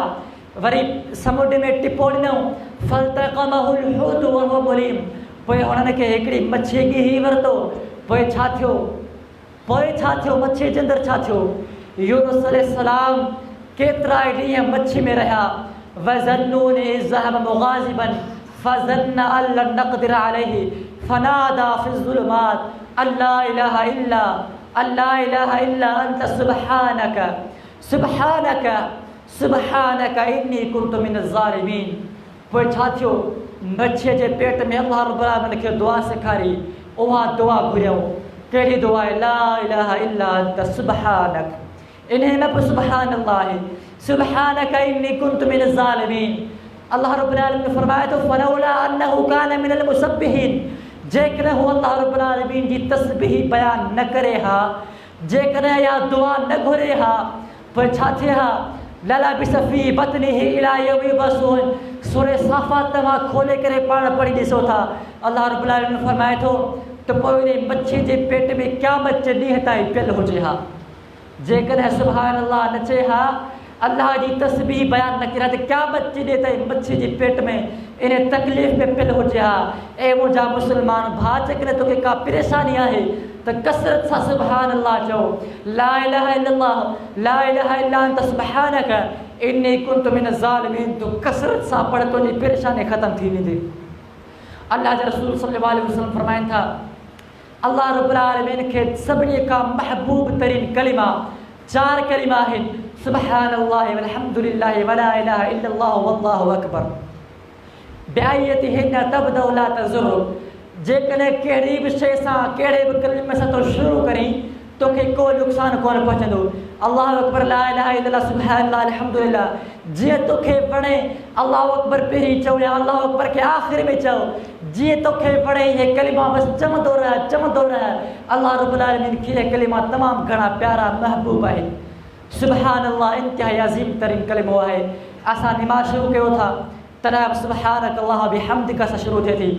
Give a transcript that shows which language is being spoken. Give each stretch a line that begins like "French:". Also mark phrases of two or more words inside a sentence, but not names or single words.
Sindhi: वरी समुंड में टिपो ॾिनऊं,
Arabic: فالتقمه الحوت وهو مليم,
Sindhi: पोइ उन्हनि खे हिकिड़ी मच्छी ॻीही वरितो। पोइ छा थियो? मच्छी जे अंदरि छा थियो? यूनुस अलैहिस्सलाम केतिरा ॾींहं मच्छी में रहिया।
Arabic: وذا النون إذ ذهب مغاضبا فظن أن لن نقدر عليه فنادى في الظلمات أن لا إله إلا أنت سبحانك سبحانك إني كنت من الظالمين.
Sindhi: पोइ छा थियो, बच्चे जे पेट में
Arabic: الله رب العالمين
Sindhi: खे दुआ सेखारी, उहा दुआ घुरियऊं। कहिड़ी दुआ आहे?
Arabic: لا إله إلا أنت سبحانك.
Sindhi: इन्हें में
Arabic: سبحان الله، سبحانك إني كنت من الظالمين. الله رب العالمين
Sindhi: ने फरमाया तो
Arabic: فلولا أنه كان من المسبحين,
Sindhi: जेकॾहिं हू
Arabic: الله رب العالمين
Sindhi: जी तस्बीह बयान न करे हा, जेकॾहिं या दुआ न घुरे हा, पोइ छा थिए हा?
Arabic: للبث في بطنه إلى يوم يبعثون.
Sindhi: सूरह साफ़ात तव्हां खोले करे पाण पढ़ी ॾिसो था।
Arabic: الله رب العالمين
Sindhi: फरमाए थो त पोइ इन बच्चे जे पेट में क़यामत जे ॾींहं ताईं पियल हुजे हा। जेकॾहिं
Arabic: سبحان الله
Sindhi: न चए हा, अल्लाह जी तस्बीह बयान न करे त क़यामत जे ॾींहं ताईं बच्चे जे पेट में इन तकलीफ़ में पियल हुजे हा। ऐं मुंहिंजा मुस्लमान भाउ, जेकॾहिं तोखे का परेशानी आहे त कसरत सां
Arabic: سبحان الله
Sindhi: चओ,
Arabic: لا إله إلا الله، لا إله إلا أنت سبحانك إني كنت من الظالمين.
Sindhi: तो कसरत सां पढ़, तुंहिंजी परेशानी ख़त्म थी वेंदी। अल्लाह जे रसूल
Arabic: صلى الله عليه وسلم
Sindhi: फरमाइनि था,
Arabic: الله رب العالمين
Sindhi: खे सभिनी खां महबूब तरीन कलिमा 4 कलिमा आहिनि,
Arabic: سبحان الله والحمد لله ولا إله إلا الله والله أكبر. بأيتهن تبدأ لا تضر.
Sindhi: जेकॾहिं कहिड़ी बि शइ सां, कहिड़े बि कलिमे सां तो शुरू करीं, तोखे को नुक़सान कोन पहुचंदो।
Arabic: الله أكبر، لا إله إلا الله، سبحان الله، الحمد لله.
Sindhi: जीअं तोखे वणे
Arabic: الله أكبر
Sindhi: पहिरीं चओ या
Arabic: الله أكبر
Sindhi: खे आख़िर में चओ, जीअं तोखे वणे इहे कलिमा बसि चवंदो रह, चवंदो रह।
Arabic: الله رب العالمين
Sindhi: खे इहे कलिमा तमामु घणा प्यारा महबूब आहिनि। सुबहानल्लाह इंतिहाई अज़ीम तरीन कलिमो आहे। असां निमाज़ शुरू कयो था तॾहिं बि
Arabic: سبحانك الله بحمدك
Sindhi: सां शुरू थिए थी।